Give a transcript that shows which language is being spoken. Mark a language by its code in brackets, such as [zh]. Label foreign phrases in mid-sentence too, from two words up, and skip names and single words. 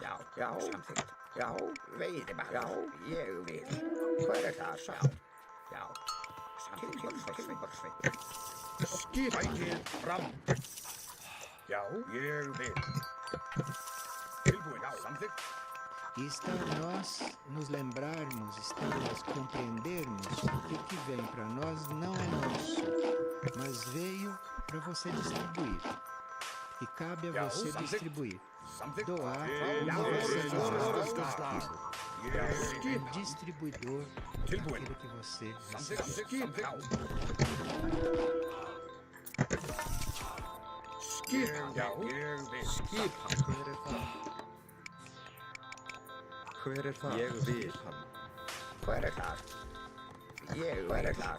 [is] Já, já, samþykkt. Já, veiðimaður. Já, ég vil. Hver það? Já, já. Samþykkt. Sækið fram. Já. Ég vil. Tilbúin. Já. Samþykkt. [pt] E está nós nos lembrarmos, está nós compreendermos que o que vem para nós não é nosso, mas veio para você distribuir. E cabe a você distribuir. [is] Samþykkt. [pt] Doar [is] Já. [pt] o que você [is] Slag. [pt] é o distribuidor [is] Tilbúin. [pt] daquilo que você [is] Samþykkt. [pt] recebe. [is] Samþykkt. Skipan. Já. Ég vil. Skipan. Hver það? Ég vil hann. Hver það? Ég vil það.